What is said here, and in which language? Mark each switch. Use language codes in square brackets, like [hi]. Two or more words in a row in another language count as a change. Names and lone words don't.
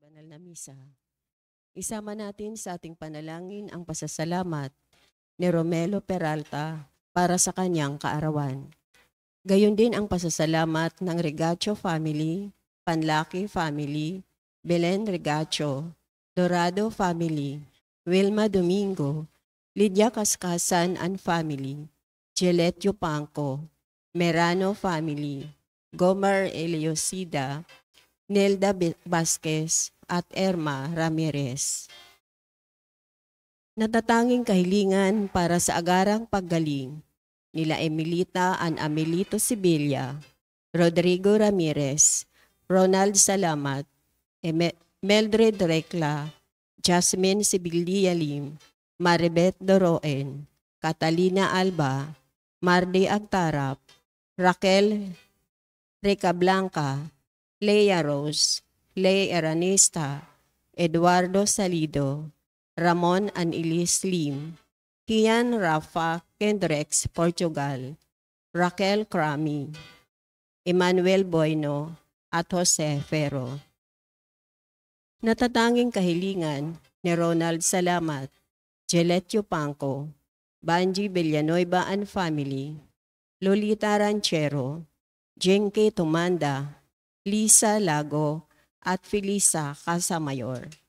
[tl] na misa. Isama natin sa ating panalangin ang pasasalamat ni Romelo Peralta para sa kanyang kaarawan. Gayon din ang pasasalamat ng Regacho family, Panlaki family, Belen Regacho, Dorado family, Wilma Domingo, Lydia Kaskasan and family, Gillette Yupanco, Merano family, Gomer Eliosida, Nelda Vasquez at Erma Ramirez. Natatanging kahilingan para sa agarang paggaling nila Emilita and Amelito Sibilia, Rodrigo Ramirez, Ronald Salamat, Meldred Recla, Jasmine Sibilia Lim, Maribeth Doroen, Catalina Alba, Mardi Agtarap, Raquel Recablanca, Leia Rose, Lei Aranista, Eduardo Salido, Ramon Anilis Lim, Kian Rafa Kendrex, Portugal, Raquel Crami, Emmanuel Boyno, at Jose Ferro. Natatanging kahilingan ni Ronald Salamat, Gillette Yupanco, Banji Villanueva and family, Lolita Ranchero, Jenke Tumanda, Lisa Lago, at Felisa Casamayor.